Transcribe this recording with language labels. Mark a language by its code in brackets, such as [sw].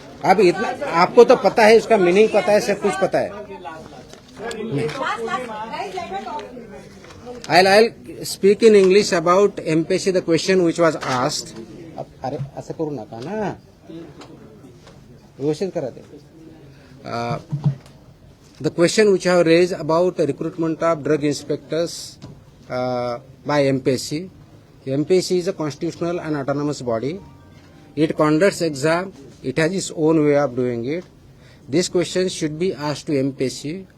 [hi] अब इतना आपको तो पता है, इसका मीनिंग पता है, सब कुछ पता है. [en] I'll speak in English about MPSC, the question which was asked. [mr] अरे असं करू नका ना, व्यवस्थित करा ते. [en] The question which I have raised about the recruitment of drug inspectors by MPSC. MPSC is a constitutional and autonomous body. It conducts exam. It has its own way of doing it. This question should be asked to MPSC.